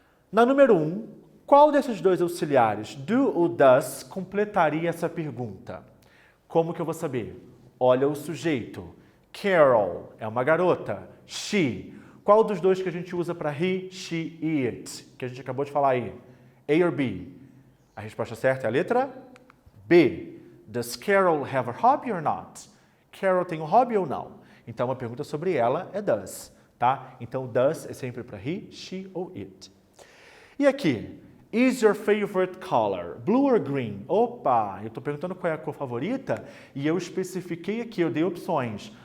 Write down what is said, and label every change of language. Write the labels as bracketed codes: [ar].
[pt] Na número 1, qual desses dois auxiliares, do ou does, completaria essa pergunta? Como que eu vou saber? Olha o sujeito. Carol é uma garota. She. Qual dos dois que a gente usa para he, she e it? Que a gente acabou de falar aí. A ou B? A resposta certa é a letra B. [en] Does Carol have a hobby or not? [pt] Carol tem um hobby ou não? Então, a pergunta sobre ela é does, tá? Então, does é sempre para he, she ou it. E aqui? [en] Is your favorite color blue or green? [pt] Opa, eu estou perguntando qual é a cor favorita e eu especifiquei aqui, eu dei opções.